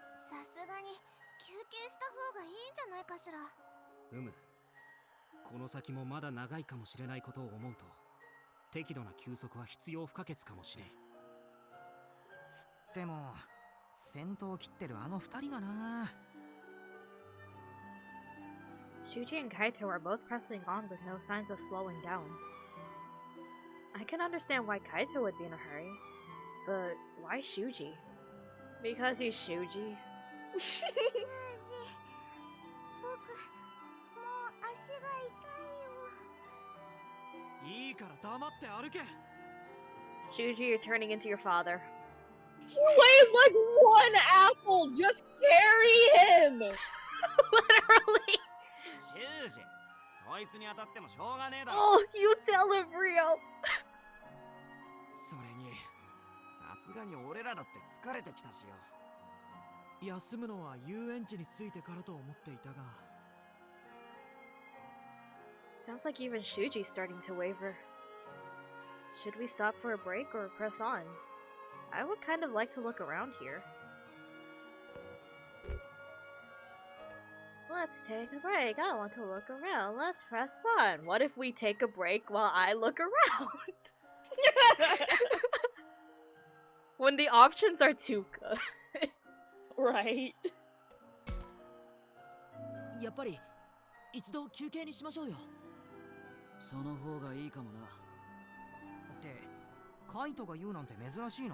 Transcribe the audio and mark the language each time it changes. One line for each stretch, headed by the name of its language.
Japanese: さすがに休憩した方がいいんじゃないかしら。この先もまだ長いかもしれないことを思うと、適度な休息は必要不可欠かもしれん。つっても先頭を切ってるあの二人がな。
English: Shuji and Kaito are both pressing on with no signs of slowing down. I can understand why Kaito would be in a hurry, but why Shuji? Because he's Shuji.
Japanese: シュージ、僕もう足が痛いよ。いいから黙って歩け。
English: Shuji, you're turning into your father. He weighs like one apple. Just carry him. Literally.
Japanese: 修二、そいつに当たってもしょうがねえだろ。
English: Oh, you tell him, Rio.
Japanese: それに、さすがに俺らだって疲れてきたしよ。休むのは遊園地に着いてからと思っていたが。
English: Sounds like even Shuji's starting to waver. Should we stop for a break or press on? I would kind of like to look around here. Let's take a break. I want to look around. Let's press on. What if we take a break while I look around? When the options are too good. Right.
Japanese: やっぱり一度休憩にしましょうよ。その方がいいかもな。ってカイトが言うなんて珍しいな。